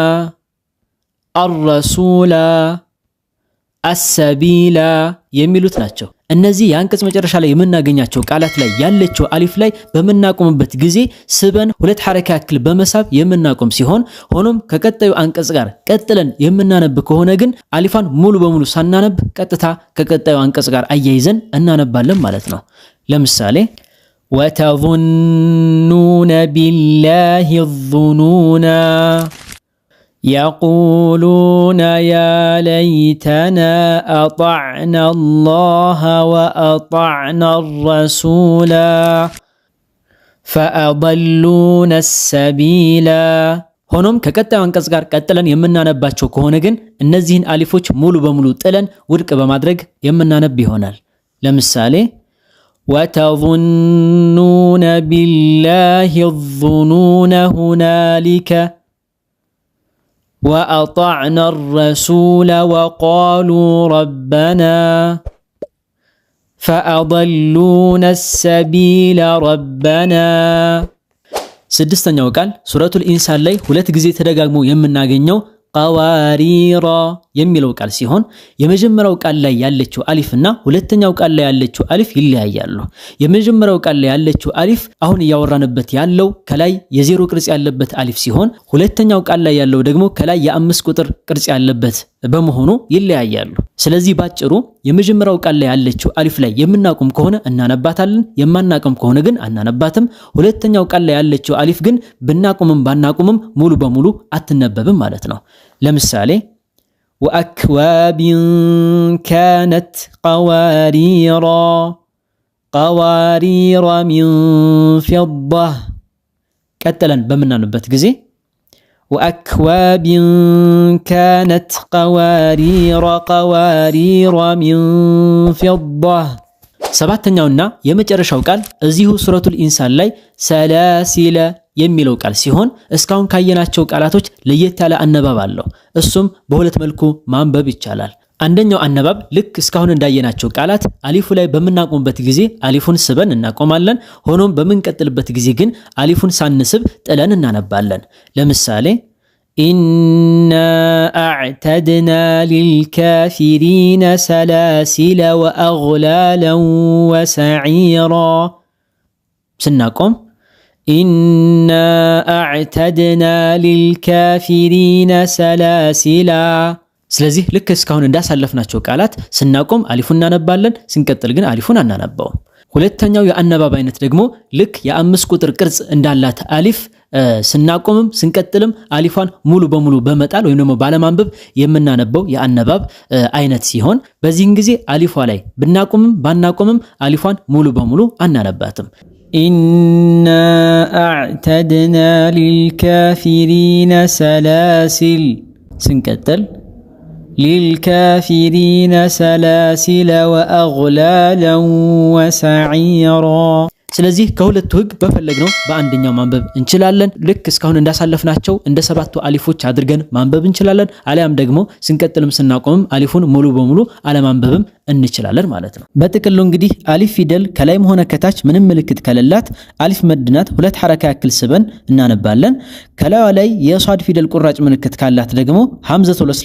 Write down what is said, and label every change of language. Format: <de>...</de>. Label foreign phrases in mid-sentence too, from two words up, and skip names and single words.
<am>አርረሱላ፣ አሰቢላ የሚሉት ናቸው። እነዚህ የአንቀጽ መጨረሻ ላይ የምናገኛቸው ቃላት ላይ ያለችው አሊፍ ላይ በምናቆምበት ጊዜ ስበን ሁለት ሐረካ ያክል በመሳብ የምናቆም ሲሆን ሆኖም ከቀጣዩ አንቀጽ ጋር ቀጥለን የምናነብ ከሆነ ግን አሊፋን ሙሉ በሙሉ ሳናነብ ቀጥታ ከቀጣዩ አንቀጽ ጋር አያይዘን እናነባለን ማለት ነው። ለምሳሌ</am> <ar>وتظنون بالله الظنونا يقولون يا ليتنا أطعنا الله وأطعنا الرسول فأضلونا السبيل</ar> <am>ሆኖም ከቀጣዩ አንቀጽ ጋር ቀጥለን የምናነባቸው ከሆነ ግን እነዚህን አሊፎች ሙሉ በሙሉ ጥለን ውድቅ በማድረግ የምናነብ ይሆናል። ለምሳሌ</am> <ar>وتظنون بالله الظنون هنالك وأطعنا الرسول وقالوا ربنا فأضلونا السبيل ربنا</ar> <am>ስድስተኛው ቃል ሱረቱል ኢንሳን ላይ ሁለት ጊዜ ተደጋግሞ የምናገኘው ቀዋሪራ የሚለው ቃል ሲሆን የመጀመሪያው ቃል ላይ ያለችው አሊፍና ሁለተኛው ቃል ላይ ያለችው አሊፍ ይለያያሉ። የመጀመሪያው ቃል ላይ ያለችው አሊፍ አሁን እያወራንበት ያለው ከላይ የዜሮ ቅርጽ ያለበት አሊፍ ሲሆን ሁለተኛው ቃል ላይ ያለው ደግሞ ከላይ የአምስት ቁጥር ቅርጽ ያለበት በመሆኑ ይለያያሉ። ስለዚህ ባጭሩ የመጀመሪያው ቃል ላይ ያለችው አሊፍ ላይ የምናቆም ከሆነ እናነባታለን፣ የማናቆም ከሆነ ግን አናነባትም። ሁለተኛው ቃል ላይ ያለችው አሊፍ ግን ብናቆምም ባናቆምም ሙሉ በሙሉ አትነበብም ማለት ነው። ለምሳሌ</am> <ar>وأكواب كانت قوارير من فضة</ar> <am>ቀጥለን በመናንበት ጊዜ</am> <ar>وأكواب كانت قوارير من فضة</ar> <am>ሰባተኛውና የመጨረሻው ቃል እዚሁ ሱረቱል ኢንሳን ላይ ሰላሲለ የሚለው ቃል ሲሆን እስካሁን ካየናቸው ቃላቶች ለየት ያለ አነባብ አለው። እሱም በሁለት መልኩ ማንበብ ይቻላል። አንደኛው አነባብ ልክ እስካሁን እንዳየናቸው ቃላት አሊፉ ላይ በመናቆምበት ጊዜ አሊፉን ስበን እናቆማለን። ሆኖም በምንቀጥልበት ጊዜ ግን አሊፉን ሳንስብ ጥለን እናነባለን።</am> <ar>ለምሳሌ إنا أعتدنا للكافرين سلاسل وأغلالا وسعيرا سنقوم إنا أعتدنا للكافرين سلاسلا</ar> <am>ስለዚህ ልክ እስካሁን እንዳሳለፍናቸው ቃላት ስናቆም አሊፉን እናነባለን፣ ስንቀጥል ግን አሊፉን አናነባውም። ሁለተኛው የአነባብ አይነት ደግሞ ልክ የአምስት ቁጥር ቅርጽ እንዳላት አሊፍ ስናቆምም ስንቀጥልም አሊፏን ሙሉ በሙሉ በመጣል ወይም ደግሞ ባለማንበብ የምናነበው የአነባብ አይነት ሲሆን በዚህን ጊዜ አሊፏ ላይ ብናቆምም ባናቆምም አሊፏን ሙሉ በሙሉ አናነባትም።</am> <ar>إنا أعتدنا للكافرين سلاسل</ar> <am>ስንቀጥል</am> <ar>للكافرين سلاسل وأغلالا وسعيرا</ar> <am>ስለዚህ ከሁለቱ ህግ በፈለግነው በአንደኛው ማንበብ እንችላለን። ልክ እስካሁን እንዳሳለፍናቸው እንደ ሰባቱ አሊፎች አድርገን ማንበብ እንችላለን። አሊያም ደግሞ ስንቀጥልም ስናቆምም አሊፉን ሙሉ በሙሉ አለማንበብም እንችላለን ማለት ነው። በጥቅሉ እንግዲህ አሊፍ ፊደል ከላይም ሆነ ከታች ምንም ምልክት ከሌላት አሊፍ መድናት ሁለት ሐረካ ያክል ስበን እናነባለን። ከላይዋ ላይ የሷድ ፊደል ቁራጭ ምልክት ካላት ደግሞ ሐምዘቱል ወስል</am>